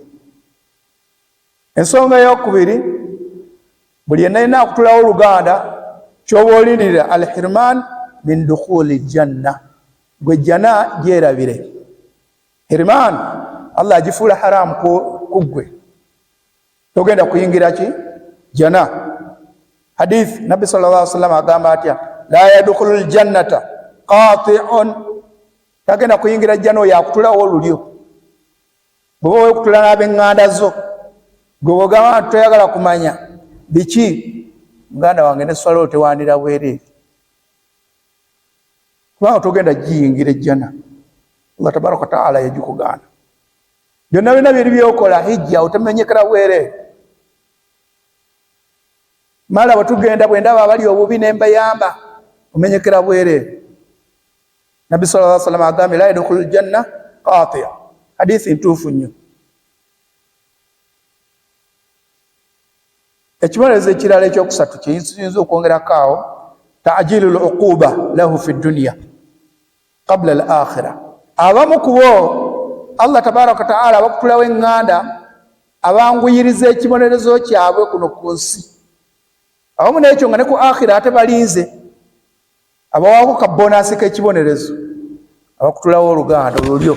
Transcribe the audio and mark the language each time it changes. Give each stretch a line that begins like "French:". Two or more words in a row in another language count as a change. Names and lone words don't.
Ganda: Ensonga eyokubiri, buli yenna yenna akutulawo oluganda, kyoba olindirira
Arabic: الحرمان من دخول الجنة,
Ganda: gwe jana gyerabire. Hirman Allah agifuula haramu ku ggwe, togenda kuyingira ki? Jana. Hadith Nabi
Arabic: صلى الله عليه وسلم
Ganda: agamba atya,
Arabic: لا يدخل الجنة قاطع,
Ganda: tagenda kuyingira jana oyo akutulawo olulyo. Bw'oba wekutula n'ab'eŋŋanda zo, gwe bw'ogamba nti toyagala kumanya biki, muganda wange ne swala tewandira bwereere, kubanga togenda giyingira ejjana.
Arabic: الله تبارك وتعالى
Ganda: yagikugaana. Byonna byonna byeri byokola hijja otamenyekera bwereere. Mala bwetugenda bwendaba abali obubi ne mbayamba, omenyekera bwereere. Nabi
Arabic: صلى الله عليه وسلم
Ganda: agambye
Arabic: لا يدخل الجنة قاطع',
Ganda: hadithi ntuufu nnyo. Ekibonerezo ekirala ekyokusatu kiyinza okwongerako awo,
Arabic: تعجيل العقوبة له في الدنيا قبل الآخرة.
Ganda: Abamu kubo
Arabic: الله تبارك وتعالى
Ganda: bakutulawo eŋŋanda abanguyiriza ekibonerezo kyabwe kuno ku nsi. Abamu n'ekyo nga ne ku akhira ate balinze, abawaako ka bonasi k'ekibonerezo, abakutulawo oluganda olulyo.